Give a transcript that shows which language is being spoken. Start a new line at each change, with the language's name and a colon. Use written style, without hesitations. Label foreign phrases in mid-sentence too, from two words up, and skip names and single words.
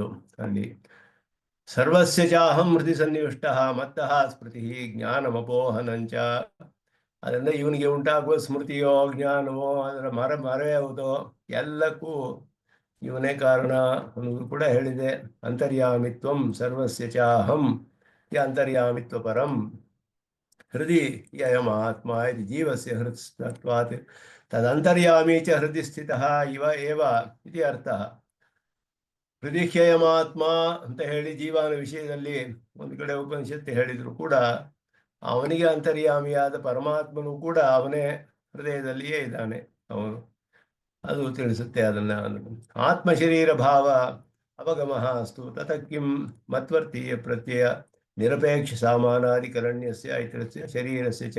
Sanskrit: ಅಲ್ಲಿ ಸರ್ವಸ್ಯ ಚಾಹಂ ಹೃದಯ ಸನ್ನಿವಿಷ್ಟ ಮತ್ತಃ ಸ್ಮೃತಿ ಜ್ಞಾನಮಪೋಹನಂಚ.
Kannada: ಅದರಿಂದ ಇವನಿಗೆ ಉಂಟಾಗುವ ಸ್ಮೃತಿಯೋ ಜ್ಞಾನವೋ ಅದರ ಮರೆಯುವುದೋ ಎಲ್ಲಕ್ಕೂ ಇವನೇ ಕಾರಣ ಅನ್ನೋದು ಕೂಡ ಹೇಳಿದೆ.
Sanskrit: ಅಂತರ್ಯಾಮಿತ್ವಂ ಸರ್ವಸ್ಯ ಚಾಹಂ ಅಂತರ್ಯಾಮಿತ್ವ ಪರಂ ಹೃದಯ ಯಯಂ ಆತ್ಮ ಇದು ಜೀವಸ್ಯ ಹೃತ್ವಾತ್ ತದಂತರ್ಯಾಮಿ ಚ ಹೃದಯ ಸ್ಥಿತಃ ಇವ ಏವ ಇತಿ ಅರ್ಥ.
Kannada: ಹೃದಯಯಮಾತ್ಮ ಅಂತ ಹೇಳಿ ಜೀವನ ವಿಷಯದಲ್ಲಿ ಒಂದು ಕಡೆ ಉಪನಿಷತ್ತು ಹೇಳಿದ್ರು ಕೂಡ ಅವನಿಗೆ ಅಂತರ್ಯಾಮಿಯಾದ ಪರಮಾತ್ಮನು ಕೂಡ ಅವನೇ ಹೃದಯದಲ್ಲಿಯೇ ಇದ್ದಾನೆ ಅವನು. ಅದು ತಿಳಿಸುತ್ತೆ ಅದನ್ನ.
Sanskrit: ಆತ್ಮಶರೀರ ಭಾವ ಅವಗಮ ಅಸ್ತು ತತಕ್ಕಿಂ ಮತ್ವರ್ತೀಯ ಪ್ರತ್ಯಯ ನಿರಪೇಕ್ಷ ಸಾಮಾನಾಧಿಕರಣ್ಯಸ್ಯ ಇತರಸ್ಯ ಶರೀರಸ್ಯ ಚ.